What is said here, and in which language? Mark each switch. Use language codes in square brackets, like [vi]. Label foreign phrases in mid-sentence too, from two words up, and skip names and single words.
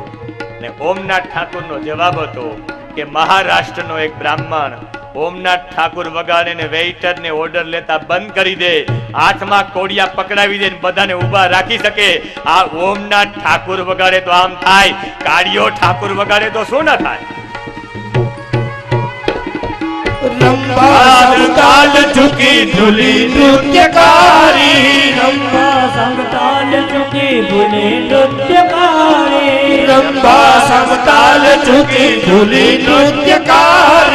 [gu] ને ઓમનાથ ઠાકુરનો જવાબ હતો કે મહારાષ્ટ્રનો એક બ્રાહ્મણ ઓમનાથ ઠાકુર વગાડે ને વેઇટર ને ઓર્ડર લેતા બંધ કરી દે, હાથમાં કોડિયા પકડાવી દે, બધાને ઊભા રાખી શકે. આ ઓમનાથ ઠાકુર વગાડે તો આમ થાય, કાળિયો ઠાકુર વગાડે તો શું ન થાય? [hi] रंभा ताल चुकी धुली नृत्यकारी, रंभा संग ताल चुकी धुली नृत्यकारी, रंभा संग ताल चुकी धुली नृत्यकारी,